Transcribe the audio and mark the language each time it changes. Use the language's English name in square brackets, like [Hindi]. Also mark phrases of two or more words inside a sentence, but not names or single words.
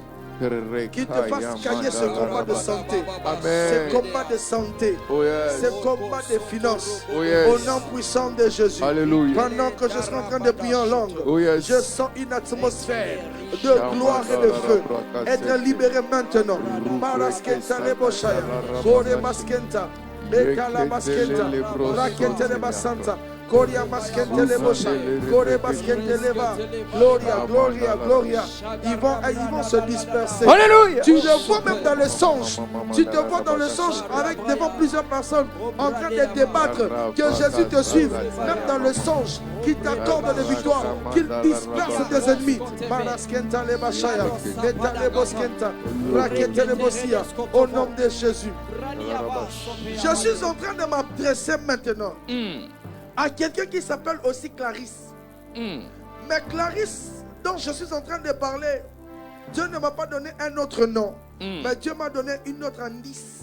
[French] Qu'il te fasse gagner ce combat de santé, ce combat de santé, ce combat de finances, au nom puissant de Jésus. Alléluia. Pendant que je suis en train de prier en langue, je sens une atmosphère de gloire et de feu être libéré maintenant. Maraskenta leboshaya, Kore maskenta, Bekala maskenta, Rakete basanta. Gloria maskente lebosha, Kore maskente leva, Gloria, Gloria, Gloria. Ils vont se disperser. Alléluia. Tu te vois même dans le songe. Tu te vois dans le songe avec devant plusieurs personnes en train de débattre. Que Jésus te suive, même dans le songe, qu'il t'accorde des victoires, qu'il disperse tes ennemis. Manaskenta lebashaya, Meta leboskenta, Rakete lebosia. Au nom de Jésus. Je suis en train de m'adresser maintenant à quelqu'un qui s'appelle aussi Clarisse. Mais Clarisse, dont je suis en train de parler, Dieu ne m'a pas donné un autre nom, mais Dieu m'a donné une autre indice.